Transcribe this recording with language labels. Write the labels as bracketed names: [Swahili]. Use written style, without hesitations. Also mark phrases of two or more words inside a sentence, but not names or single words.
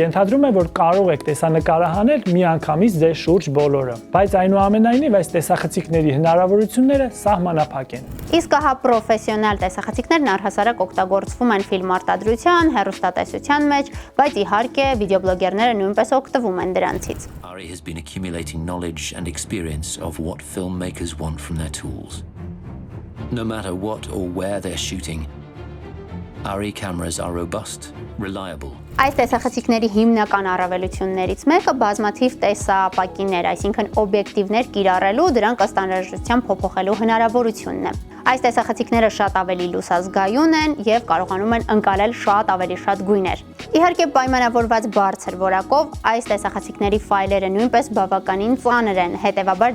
[Armenian] ենթադրում է, որ կարող եք տեսանկարահանել միանգամից ձեր շուրջ բոլորը, բայց այնուամենայնիվ այս տեսախցիկների հնարավորությունները սահմանափակ են։ Իսկ ահա պրոֆեսիոնալ տեսախցիկներն առհասարակ օգտագործվում են ֆիլմարտադրության, հեռուստատեսության մեջ, բայց իհարկե վիդեոբլոգերները նույնպես օգտվում են դրանցից։ [English] ARRI has been accumulating knowledge and experience of what filmmakers want from their tools. No matter what or where they're shooting, ARRI cameras are robust, reliable. [Armenian] Այս տեսախցիկների հիմնական առավելություններից մեկը բազմաթիվ տեսապակիներ, այսինքն օբյեկտիվներ կիրառելու, դրանք ըստ անհրաժեշտության փոփոխելու հնարավորությունն է։ Այս տեսախցիկները շատ ավելի լուսազգայուն են եւ կարողանում են ընկալել շատ ավելի շատ գույներ։ Իհարկե պայմանավորված բարձր որակով այս տեսախցիկների ֆայլերը նույնպես բավականին ծանր են, հետեւաբար